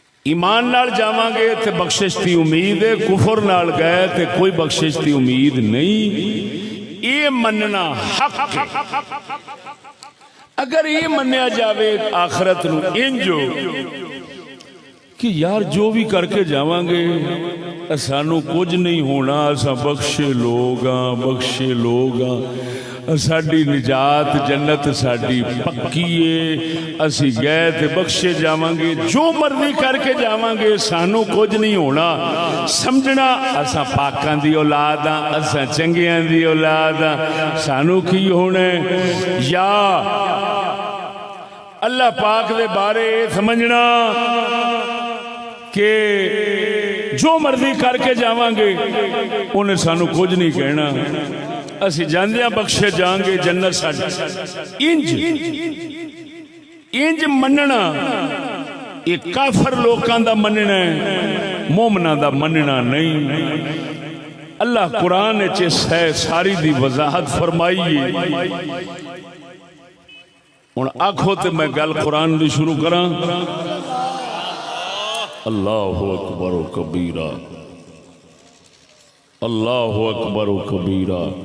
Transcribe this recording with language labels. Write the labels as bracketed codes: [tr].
[pa] ایمان نال جاواں گے تے بخشش دی امید ہے، کفر نال گئے تے کوئی بخشش دی امید نہیں. یہ مننا حق ہے. اگر یہ منیا جاوے آخرت نو انجو کہ یار جو بھی کر کے جاواں گے سانو کچھ نہیں ہونا، اساں بخشے لوگ ہاں، ساڈی نجات جنت ساڈی پکی ہے، اسی گئے تے بخشے جاواں گے، جو مرضی کر کے جاواں گے سانو کچھ نہیں ہونا. سمجھنا اساں پاکاں دی اولاد ہاں، اساں چنگیاں دی اولاد ہاں، سانو کی ہونا ہے. یا اللہ پاک دے بارے سمجھنا کہ جو مرضی کر کے جاواں گے انہیں سانو کچھ نہیں کہنا، اسی جاندیاں بخشے جائیں گے جنت ساڈی. انج مننا یہ کافر لوکاں دا مننا ہے، مومناں دا مننا نہیں. اللہ قرآن چ ساری دی وضاحت فرمائی ہے. ہن آکھو تے میں گل قرآن دی شروع کراں. [ar] اللہ اکبر و کبیرہ، اللہ اکبر و کبیرہ.